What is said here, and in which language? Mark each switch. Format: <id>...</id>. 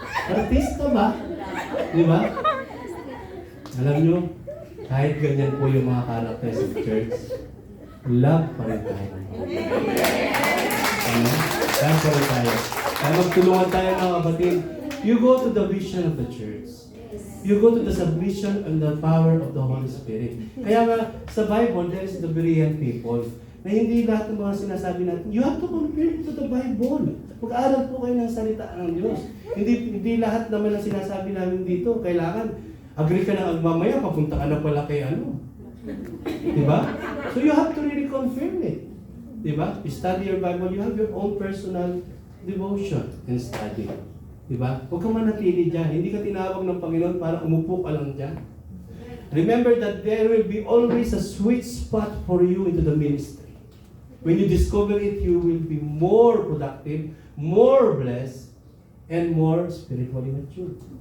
<tl>Artista ba? Diba? Alam nyo, kahit ganyan po yung mga characters of church, love pa rin tayo. Ano? Love pa rin tayo. Kaya magtulungan tayo mga kapatid.</tl> <en>You go to the vision of the church. You go to the submission and the power of the Holy Spirit.</en> <tl>Kaya nga, sa</tl> <en>Bible, there is the Berean people</en> <tl>na hindi lahat ng mga sinasabi natin,</tl> <en>you have to compare it to the Bible.</en> <tl>Mag-aaral po kayo ng salita ng Diyos. Hindi lahat naman ng sinasabi namin dito, kailangan, agree ka na mamaya, papunta ka na pala kay ano. Diba?</tl> <en>So you have to really confirm it. Diba? You study your Bible, you have your own personal devotion and study.</en> <tl>Diba? Huwag kang manatili dyan. Hindi ka tinawag ng Panginoon para umupo ka lang dyan.</tl> <en>Remember that there will be always a sweet spot for you into the ministry. When you discover it, you will be more productive, more blessed, and more spiritually mature.</en>